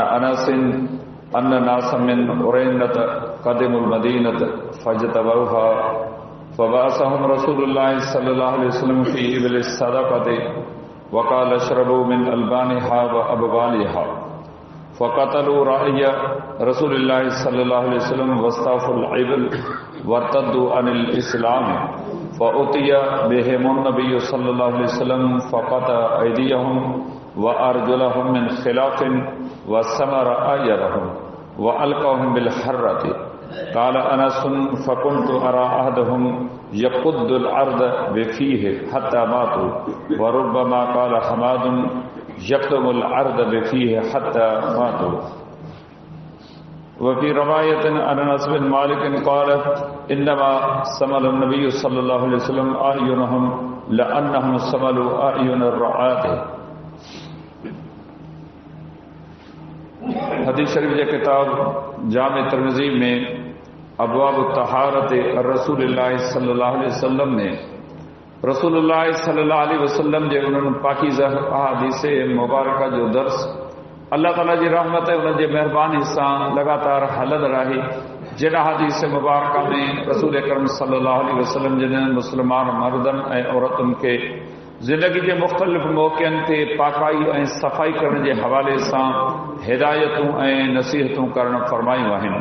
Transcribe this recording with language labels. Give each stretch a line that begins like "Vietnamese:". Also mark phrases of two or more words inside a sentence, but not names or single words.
Arabic: أنس أن ناسا من عرينة قدموا المدينة فاجتووها فبعثهم رسول الله صلى الله عليه وسلم في إبل الصدقة وقال اشربوا من ألبانها وأبوالها فقتلوا راعي رسول الله صلى الله عليه وسلم واستاقوا الإبل وارتدوا عن الإسلام فأتي بهم النبي صلى الله عليه وسلم فقطع أيديهم وأرجلهم من خلاف وسمر أعينهم وألقاهم بالحرة قال أنس فكنت أرى أحدهم يكد الأرض بفيه حتى ماتوا وربما قال حماد يكدم الأرض بفيه حتى ماتوا وفي رواية عن أنس بن مالك قال إنما سمل النبي صلى الله عليه وسلم أعينهم لأنهم سملوا أعين الرعاة.
Sindhi: हदीस शरीफ जे किताब जामे तिर्मिज़ी में अबवाब तहारत
Arabic: رسول الله صلى الله عليه وسلم
Sindhi: में
Arabic: رسول الله صلى الله عليه وسلم
Sindhi: जे उन्हनि पाकीज़ा अहादीस मुबारक जो दर्स अल्लाह ताला जी रहमत उन जे मेहरबानी सां लगातार हलंदड़ आहे। जिन अहादीस मुबारक में रसूल अकरम
Arabic: صلى الله عليه وسلم
Sindhi: जिन मुस्लमान मर्दनि ऐं औरतुनि खे ज़िंदगी के मुख़्तलिफ़ मौक़नि ते पाकाई ऐं सफ़ाई करण जे हवाले सां हिदायतूं ऐं नसीहतूं करण फरमायूं आहिनि।